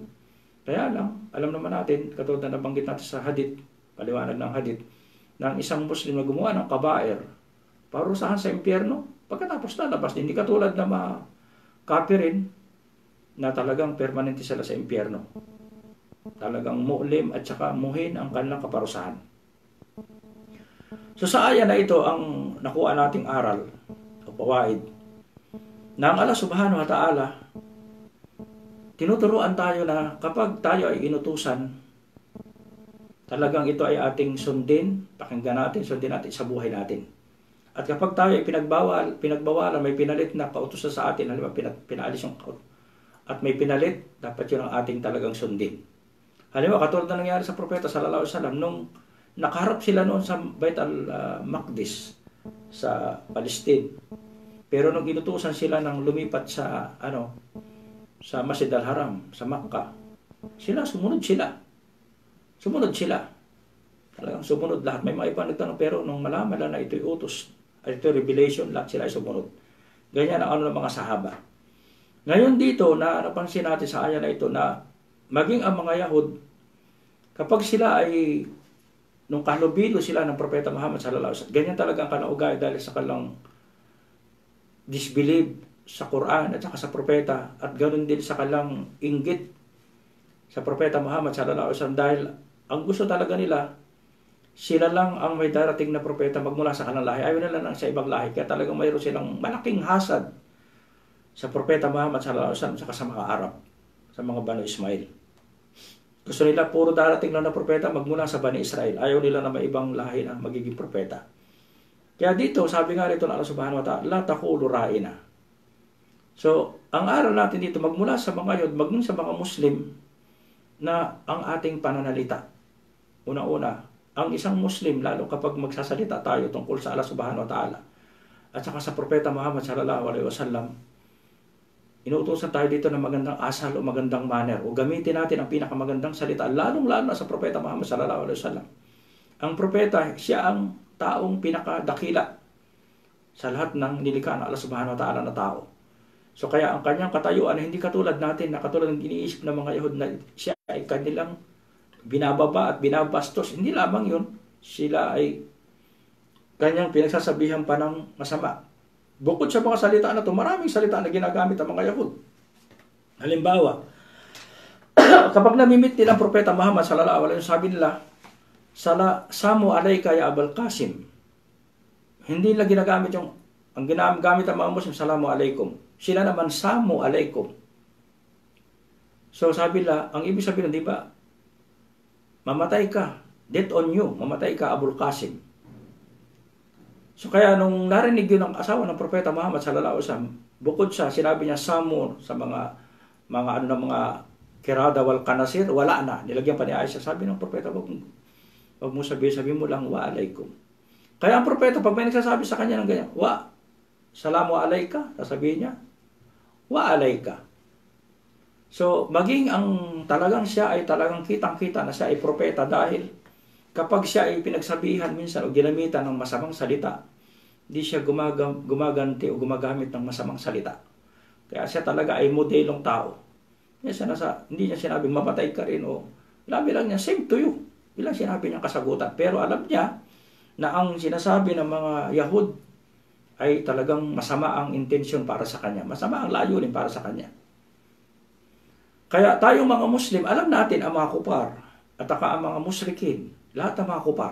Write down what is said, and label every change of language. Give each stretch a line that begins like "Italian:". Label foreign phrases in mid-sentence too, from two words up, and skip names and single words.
Filipino: Kaya lang, alam naman natin, katulad na nabanggit natin sa hadith, paliwanag ng hadith, na ang isang Muslim na gumawa ng kabair, parusahan sa impyerno, pagkatapos lalabas, hindi katulad na mga kafirin na talagang permanente sila sa impyerno. Talagang mu'lim at saka muhin ang kanilang kaparusahan. So sa aya na ito ang nakuha nating aral o pawaid na ang Allah
Arabic: سبحانه وتعالى
Filipino: tinuturuan tayo na kapag tayo ay inutusan, talagang ito ay ating sundin, pakinggan natin, sundin natin sa buhay natin. At kapag tayo ay pinagbawalan, may pinalit na pautusan sa atin, halimbawa pinaalis yung at may pinalit, dapat yun ang ating talagang sundin. Halimbawa, katulad na nangyari sa propeta
Arabic: صلى الله عليه وسلم
Filipino: nung nakaharap sila noon sa Bait al-Maqdis sa Palestine. Pero nung inutusan sila ng lumipat sa sa Masjid al-Haram, sa Makkah, sumunod sila. Talagang sumunod lahat. May mga iba nagtanong, pero nung malaman na ito'y utos, at ito'y revelation, lahat sila ay sumunod. Ganyan ang ng mga sahaba. Ngayon dito, na napansin natin sa aya na ito, na maging ang mga Yahud, kapag sila ay nung kalubilo sila ng Propeta Muhammad
Arabic: صلى الله عليه وسلم,
Filipino: ganyan talaga ang kanaugay dahil sa kanilang disbelieve sa Quran at saka sa Propeta, at ganoon din sa kanilang inggit sa Propeta Muhammad
Arabic: صلى الله عليه وسلم,
Filipino: dahil ang gusto talaga nila, sila lang ang may darating na propeta magmula sa kanilang lahi. Ayaw nila lang sa ibang lahi, kaya talagang mayroon silang malaking hasad sa Propeta Muhammad
Arabic: صلى الله عليه وسلم
Filipino: saka sa mga Arab, sa mga Banu Ismail. Gusto nila puro darating lang na propeta magmula sa Bani Israel. Ayaw nila na may ibang lahi na magiging propeta. Kaya dito, sabi nga rito ng Allah
Arabic: سبحانه وتعالى, لا تقولوا راعنا.
Filipino: So, ang aral natin dito, magmula sa mga Yahud, magmula sa mga Muslim, na ang ating pananalita. Una-una, ang isang Muslim, lalo kapag magsasalita tayo tungkol sa Allah
Arabic: سبحانه وتعالى,
Filipino: at saka sa propeta Muhammad
Arabic: صلى الله عليه وسلم,
Filipino: inuutosan tayo dito ng magandang asal o magandang manner o gamitin natin ang pinakamagandang salita, lalong-lalo na sa propeta Muhammad
Arabic: صلى الله عليه وسلم.
Filipino: Ang propeta, siya ang taong pinakadakila sa lahat ng nilikha ng Allah
Arabic: سبحانه وتعالى
Filipino: na tao. So kaya ang kanyang katayuan ay hindi katulad natin, na katulad ng iniisip ng mga Yahud na siya ay kanilang binababa at binabastos. Hindi lamang yun, sila ay kanyang pinagsasabihan pa ng masama. Bukod sa mga salita na ito, maraming salita na ginagamit ang mga Yahud. Halimbawa, kapag namimit nila ang Propeta Muhammad
Arabic: صلى الله عليه وسلم,
Filipino: sabi nila,
Arabic: سام عليك يا أبا القاسم.
Filipino: Hindi nila ginagamit ang ginagamit ang mga Muslim,
Arabic: سلام عليكم.
Filipino: Sila naman,
Arabic: سام عليكم.
Filipino: So sabi nila, ang ibig sabihin, di ba, mamatay ka,
English: death on you,
Filipino: mamatay ka Abul Qasim. So kaya nung narinig yun ng asawa ng Propeta Muhammad
Arabic: صلى الله عليه وسلم,
Filipino: bukod sa sinabi niya samur sa mga ano ng mga
Arabic: القردة والخنازير,
Filipino: wala na. Nilagyan pa ni Aisha, sabi ng Propeta, wag mo sabihin mo lang
Arabic: وعليكم.
Filipino: Kaya ang Propeta, pag may nagsasabi sa kanya ng ganyan,
Arabic: وسلام عليك,
Filipino: sasabihin niya,
Arabic: وعليك.
Filipino: So, maging ang talagang siya ay talagang kitang-kita na siya ay propeta dahil kapag siya ay pinagsabihan minsan o ginamitan ng masamang salita, hindi siya gumaganti o gumagamit ng masamang salita. Kaya siya talaga ay modelong tao. Hindi niya sinabing mamatay ka rin o labi lang niya,
English: same to you.
Filipino: Bilang sinabi niya kasagutan. Pero alam niya na ang sinasabi ng mga Yahud ay talagang masama ang intensyon para sa kanya. Masama ang layunin para sa kanya. Kaya tayong mga Muslim, alam natin ang mga kupar at ang mga musrikin, lahat ng mga kupar.